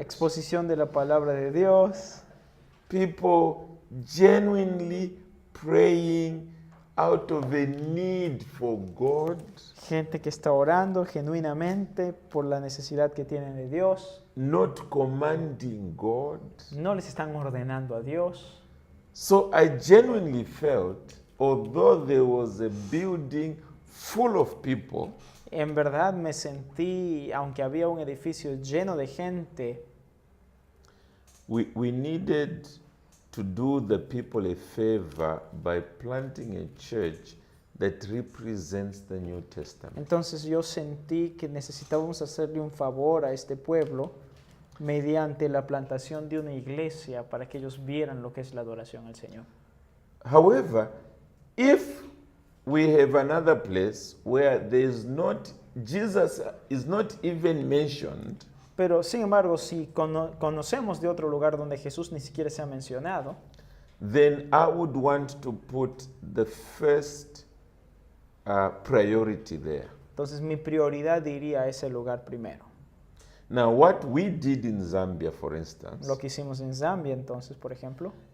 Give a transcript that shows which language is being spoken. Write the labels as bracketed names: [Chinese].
[Spanish] exposición de la palabra de Dios, [English] people genuinely praying out of a need for God, [Spanish] gente que está orando genuinamente por la necesidad que tienen de Dios, [English] not commanding God. [Spanish] no les están ordenando a Dios. [English] So I genuinely felt, although there was a building full of people, [Spanish] En verdad me sentí, aunque había un edificio lleno de gente, [English] we needed to do the people a favor by planting a church that represents the New Testament. [Spanish] entonces yo sentí que necesitábamos hacerle un favor a este pueblo mediante la plantación de una iglesia para que ellos vieran lo que es la adoración al Señor. [English] However, if we have another place where there is not, Jesus is not even mentioned, [Spanish] Pero sin embargo, si conocemos de otro lugar donde Jesús ni siquiera se ha mencionado, [English] then I would want to put the first priority there. [Spanish] entonces mi prioridad iría a ese lugar primero. [English] Now, what we did in Zambia, for instance, [Spanish] Lo que hicimos en Zambia, entonces, por ejemplo,